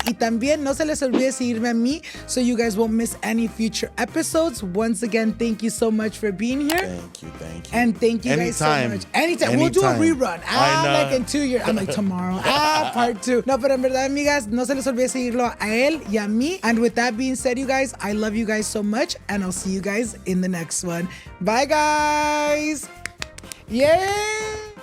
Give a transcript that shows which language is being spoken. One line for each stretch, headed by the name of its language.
Spanish: Y también no se les olvide seguirme a mí
English: so you guys won't miss any future episodes. Once again, thank you so much for being here. Thank you. And thank you guys so much. Anytime. We'll do a rerun. Like in 2 years. I'm like, tomorrow. Part 2.
Spanish: No, pero en verdad, amigas, no se les olvide seguirlo a él y a mí.
English: And with that being said, you guys, I love you guys so much. And I'll see you guys in the next one. Bye, guys. Yay!